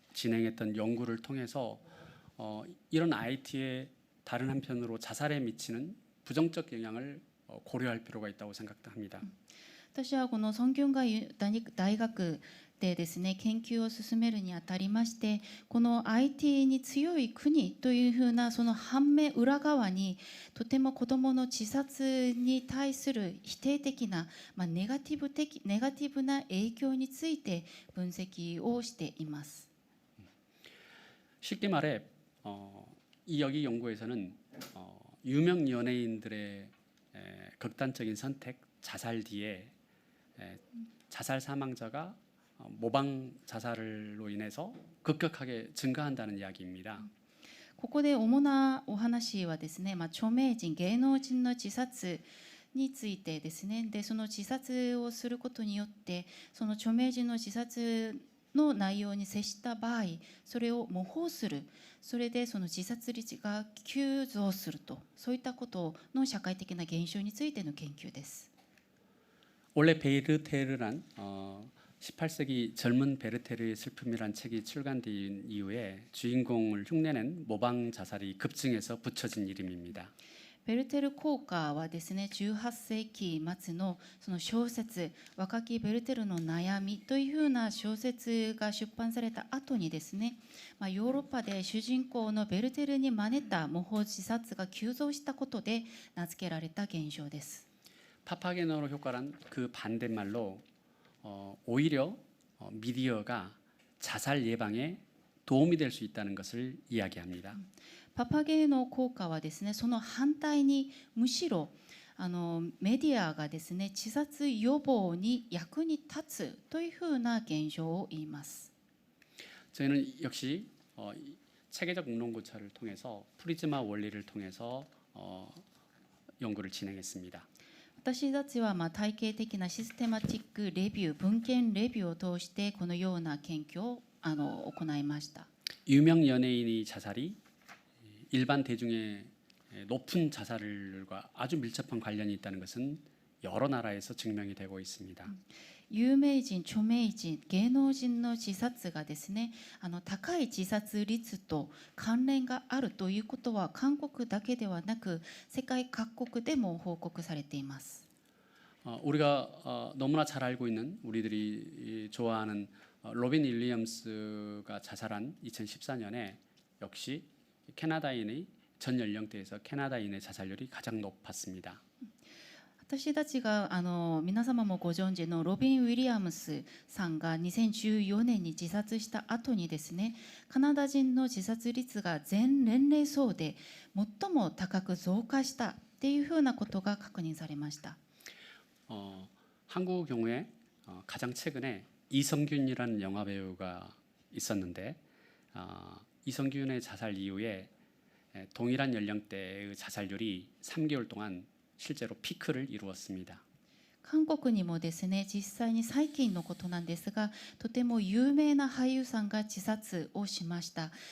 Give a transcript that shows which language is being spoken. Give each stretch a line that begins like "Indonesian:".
Korean: 진행했던 연구를 통해서 이런 IT의 다른 한편으로 자살에 미치는 부정적 영향을 고려할 필요가 있다고 생각합니다.
Japanese: 私はこのソンギョンが大学でですね研究を進めるにあたりまして、この IT に強い国というふうなその反面裏側にとても子どもの自殺に対する否定的な、ネガティブな影響について分析をしています。
Korean: 쉽게 말해 이 여기 연구에서는 유명 연예인들의 극단적인 선택, 자살 뒤에 자살 사망자가 모방 자살로 인해서 급격하게 증가한다는 이야기입니다.
Japanese: ここで主なお話はですね、著名人芸能人の自殺についてですね、でその自殺をすることによってその著名人の自殺の内容に接した場合、それを模倣する、それでその自殺率が急増すると、そういったことの社会的な現象についての研究です。
Korean: 원래 베르테르란 18세기 젊은 베르테르의 슬픔이란 책이 출간된 이후에 주인공을 흉내낸 모방 자살이 급증해서 붙여진 이름입니다.
Japanese: ベルテル効果はですね、18世紀末のその小説「若きベルテルの悩み」というふうな小説が出版された後にですね、ヨーロッパで主人公のベルテルに真似た模倣自殺が急増したことで名付けられた現象です。
Korean: 파파게너로 효과란 그 반대말로 오히려 미디어가 자살 예방에 도움이 될 수 있다는 것을 이야기합니다.
Japanese: パパゲーノ効果はですね、その反対にむしろメディアがですね自殺予防に役に立つというふうな現象を言います。
Korean: 저희는 역시 체계적 웅론고찰을 통해서 프리즈마 원리를 통해서 연구를 진행했습니다.
Japanese: 私たちは体系的なシステマティックレビュー、文献レビューを通してこのような研究を行いました。
Korean: 유명 연예인의 자살이 일반 대중의 높은 자살과 아주 밀접한 관련이 있다는 것은 여러 나라에서 증명이 되고 있습니다.
Japanese: 有名人、著名人、芸能人の自殺がですね、高い自殺率と関連があるということは韓国だけではなく世界各国でも報告されています。
Korean: 우리가 너무나 잘 알고 있는 우리들이 좋아하는 로빈 윌리엄스가 자살한 2014년에 역시 캐나다인의 전 연령대에서 캐나다인의 자살률이 가장 높았습니다.
Japanese: 私たちが皆様もご存知のロビン・ウィリアムスさんが2014年に自殺した後にですね、カナダ人の自殺率が全年齢層で最も高く増加したっていうふうなことが確認されました。
Korean: 한국 경우에 가장 최근에 이성균이라는 영화 배우가 있었는데 이성균의 자살 이후에 동일한 연령대의 자살률이 3개월 동안 실제로 피크를 이루었습니다.
Japanese: 韓国にもですね、実際に最近のことなんですが、とても有名な俳優さんが自殺をしました。